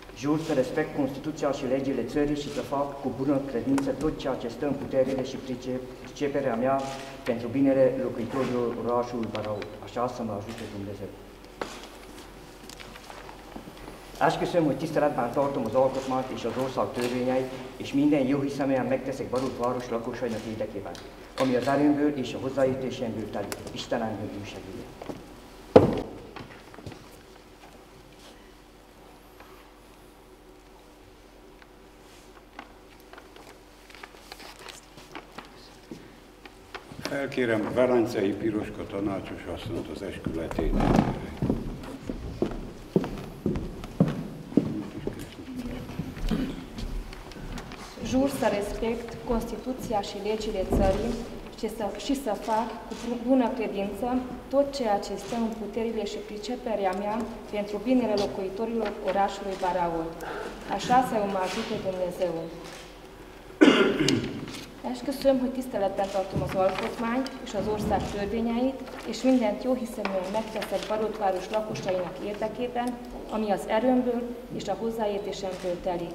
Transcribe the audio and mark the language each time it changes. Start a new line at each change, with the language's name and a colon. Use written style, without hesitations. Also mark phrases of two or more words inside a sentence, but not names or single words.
Romanian: Jur să respect Constituția și legile țării și să fac cu bună credință tot ceea ce stă în puterile și priceperea mea pentru binele locuitorilor orașului Baraud. Așa să mă ajute Dumnezeu.
Hungarian: Esküszöm, hogy tiszteletben tartom az alkotmányt és az ország törvényeit, és minden jó hiszeműen megteszek Barut város lakosainak érdekében, ami az erőmből és a hozzáértésemből telik. Isten engem segítsen. Felkérem Velencei Piroska tanácsos asszonyt az eskületételére.
Romanian: Jur să respect Constituția și legile țării și să fac cu bună credință tot ceea ce stă în puterile și priceperea mea pentru binele locuitorilor orașului Baraud. Așa să mă ajute Dumnezeu.
Hungarian: Esküszöm, hogy tiszteletben tartom az alkotmányt és az ország törvényeit, és mindent jóhiszeműen megteszek Barut-város lakosainak érdekében, ami az erőmből és a hozzáértésemből telik.